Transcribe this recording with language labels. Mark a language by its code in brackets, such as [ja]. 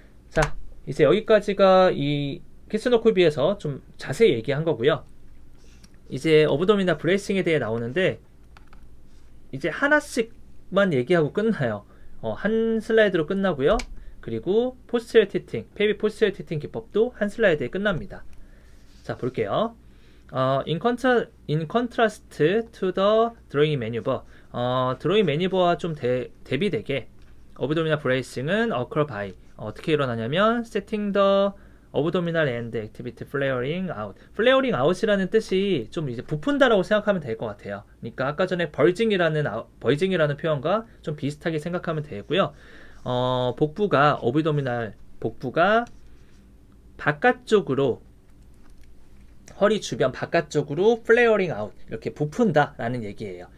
[ko] 자, 이제 여기까지가 이 키스노콜비에서 좀 자세히 얘기한 거고요. 이제 어브도미널 브레이싱에 대해 나오는데 이제 하나씩만 얘기하고 끝나요. 한 슬라이드로 끝나고요. 그리고 포스처럴 티팅, 펠빅 포스처럴 티팅 기법도 한 슬라이드에 끝납니다. 자, 볼게요. [en] In contrast to the drawing maneuver, [ko] 드로잉 매니버와 좀 대비되게 어브도미널 브레이싱은 [en] occur by [ko] 어떻게 일어나냐면 [en] setting the abdominal and activity flaring out. [ko] flaring out이라는 뜻이 좀 이제 부푼다라고 생각하면 될 것 같아요. 그러니까 아까 전에 벌징이라는 표현과 좀 비슷하게 생각하면 되고요. 복부가 어브도미널 복부가 바깥쪽으로 허리 주변 바깥쪽으로 flaring out 이렇게 부푼다라는 얘기예요.